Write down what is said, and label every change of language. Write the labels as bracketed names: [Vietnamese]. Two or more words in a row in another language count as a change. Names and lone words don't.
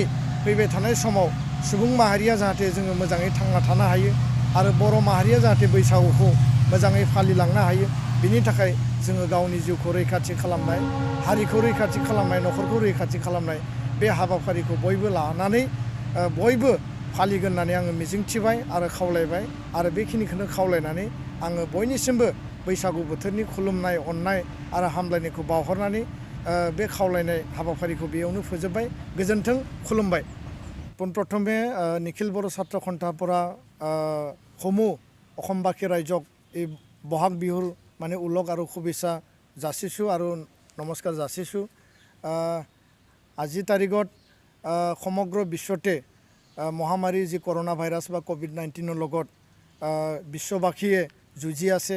[Bodo] फैबाय थानाय समाव सुबुं माहारिया जाहाथे जोङो मोजाङै थांना थानो हायो आरो बर' माहारिया जाहाथे बैसागुखौ मोजाङै फालिलांनो हायो बिनि थाखाय जोङो गावनि जिउखौ रैखाथि खालामनाय हारिखौ रैखाथि खालामनाय न'खरखौ रैखाथि खालामनाय बे हाबाफारिखौ बयबो लानानै बयबो फालिगोन होननानै आङो मिजिंथिबाय आरो खावलायबाय आरो बेखिनिखौनो खावलायनानै आङो बयनिसिमबो बैसागु बोथोरनि खुलुमनाय अननाय आरो हामलायनायखौ बावहरनानै बे खावलायनाय हाबाफारिखौ बेयावनो फोजोबबाय। गोजोन्थों खुलुमबाय। [Assamese] পোনপ্ৰথমে নিখিল বড়ো ছাত্ৰ সন্থাৰ সমূহ অসমবাসী ৰাইজক এই বহাগ বিহুৰ মানে উলগ আৰু শুভেচ্ছা যাচিছোঁ আৰু নমস্কাৰ যাচিছোঁ। আজিৰ তাৰিখত সমগ্ৰ বিশ্বতে মহামাৰী যি কৰোণা ভাইৰাছ বা COVID-19 লগত বিশ্ববাসীয়ে যুঁজি আছে।